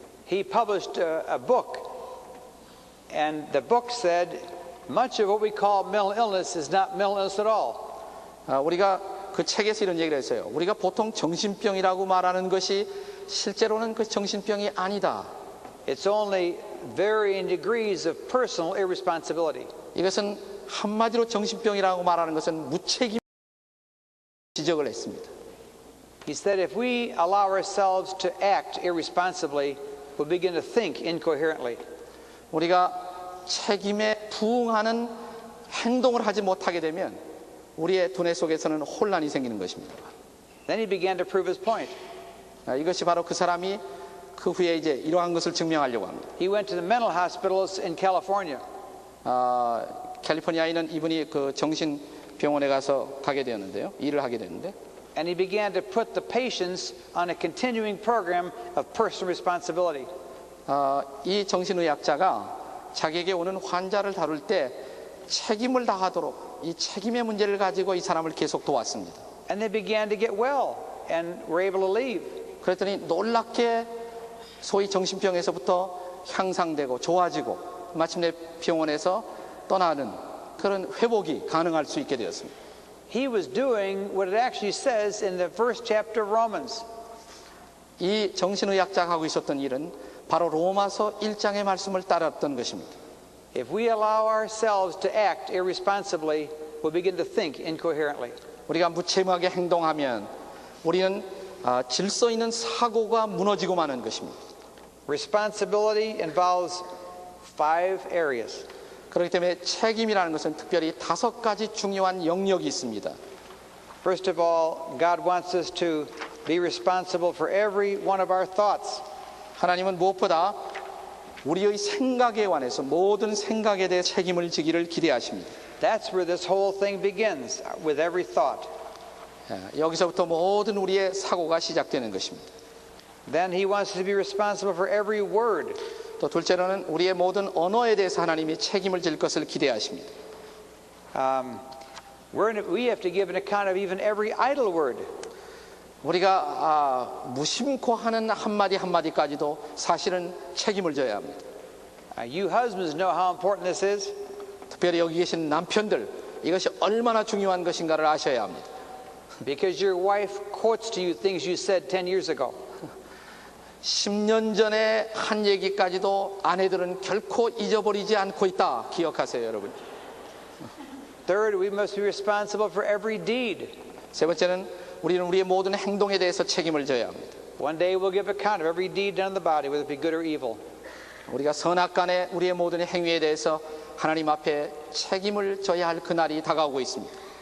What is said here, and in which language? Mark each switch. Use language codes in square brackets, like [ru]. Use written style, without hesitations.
[en] He published a book, and the book said much of what we call mental illness is not mental illness at all. [ko] 우리가 그 책에서 이런 얘기를 했어요. 우리가 보통 정신병이라고 말하는 것이 실제로는 그 정신병이 아니다. [en] It's only varying degrees of personal irresponsibility. [ko] 이것은 한마디로 정신병이라고 말하는 것은 무책임 지적을 했습니다. [en] He said if we allow ourselves to act irresponsibly, we'll begin to think incoherently. [ko] 우리가 책임에 부응하는 행동을 하지 못하게 되면 우리의 두뇌 속에서는 혼란이 생기는 것입니다. [en] Then he began to prove his point. [ko] 이것이 바로 그 사람이 그 후에 이제 이러한 것을 증명하려고 합니다. [en] He went to the mental hospitals in California. [ko] 캘리포니아에 있는 이분이 그 정신병원에 가서 가게 되었는데요. 일을 하게 됐는데 [en] And he began to put the patients on a continuing program of personal responsibility. [ko] 이 정신의학자가 자기에게 오는 환자를 다룰 때 책임을 다하도록 이 책임의 문제를 가지고 이 사람을 계속 도왔습니다. [en] And they began to get well and were able to leave. [ko] 그랬더니 놀랍게 소위 정신병에서부터 향상되고 좋아지고 마침내 병원에서 떠나는 그런 회복이 가능할 수 있게 되었습니다. [en] He was doing what it actually says in the first chapter of Romans. [ko] 이 정신의학자가 하고 있었던 일은 바로 로마서 1장의 말씀을 따랐던 것입니다. [en] If we allow ourselves to act irresponsibly, we'll begin to think incoherently. [ko] 우리가 무책임하게 행동하면 우리는 질서 있는 사고가 무너지고 마는 것입니다. [en] Responsibility involves 5 areas. [ko] 그렇기 때문에 책임이라는 것은 특별히 5가지 중요한 영역이 있습니다. [en] First of all, God wants us to be responsible for every one of our thoughts. [ko] 하나님은 무엇보다 우리의 생각에 관해서 모든 생각에 대해 책임을 지기를 기대하십니다. [en] That's where this whole thing begins, with every thought. [ko] 여기서부터 모든 우리의 사고가 시작되는 것입니다. [en] Then he wants us to be responsible for every word. [ko] 또 둘째로는 우리의 모든 언어에 대해서 하나님이 책임을 질 것을 기대하십니다. [en] We have to give an account of even every idle word. [ko] 우리가 무심코 하는 한마디 한마디까지도 사실은 책임을 져야 합니다. [en] You husbands know how important this is. [ko] 특별히 여기 계신 남편들, 이것이 얼마나 중요한 것인가를 아셔야 합니다. [en] Because your wife quotes to you things you said 10 years ago. [ko] 10년 전에 한 얘기까지도 아내들은 결코 잊어버리지 않고 있다. 기억하세요, 여러분. [en] Third, we must be responsible for every deed. [ko] 세 번째는 우리는 우리의 모든 행동에 대해서 책임을 져야 합니다. [en] One day we'll give account of every deed done in the body, whether it be good or evil. [ko] 우리가 선악간에 우리의 모든 행위에 대해서 하나님 앞에 책임을 져야 할 그날이 다가오고 있습니다.